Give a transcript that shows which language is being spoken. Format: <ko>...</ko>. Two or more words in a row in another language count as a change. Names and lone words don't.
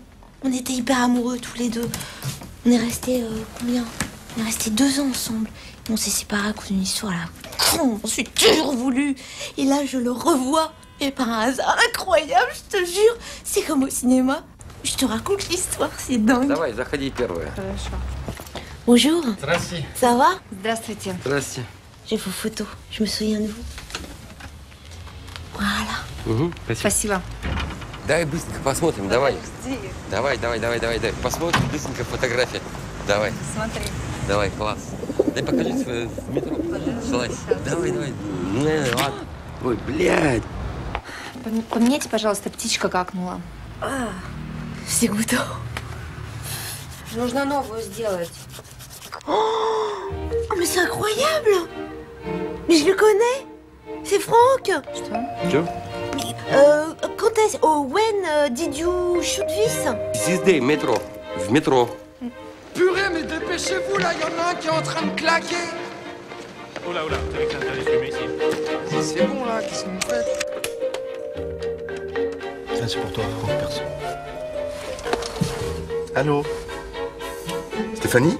<fr>On était hyper amoureux tous les deux. On est restés combien? On est restés 2 ans ensemble. Et on s'est séparés à cause d'une histoire là. On s'est toujours voulu. Et là, je le revois. Et par un hasard incroyable, je te jure. C'est comme au cinéma. Je te raconte l'histoire, c'est dingue.</fr> <ru>Давай, заходи первая.</ru> <fr>Bonjour.</fr> <ru>Здрасте.</ru> <fr>Ça va?</fr> <ru>Здравствуйте. Здрасте.</ru> <fr>J'ai vos photos. Je me souviens de vous. Voilà.</fr> <ru>Угу, Спасибо. Давай быстренько посмотрим, давай. Давай. Посмотрим быстренько фотографии. Давай. Смотри. Давай, класс. Дай покажи в метро. Слазь. Давай. Ну, ладно. Ой, блядь. Поменяйте, пожалуйста, птичка какнула.</ru> <fr>C'est goûtant.</fr> <ru>Нужно новую сделать.</ru> <fr>Oh, mais c'est incroyable! Mais je le connais! C'est Franck!</fr> <ru>Что?</ru> <fr>Quand est-ce...</fr> <en>Oh, when did you shoot this?</en> <ru>Здесь métro. В métro.</ru> <fr>Purée, mais dépêchez-vous, là, il y en a un qui est en train de claquer. Oh là, vous savez que c'est interdit de fumer ici. C'est bon, là, qu'est-ce que vous faites? Là, c'est pour toi, Franck, perso. Allô? Stéphanie?</fr>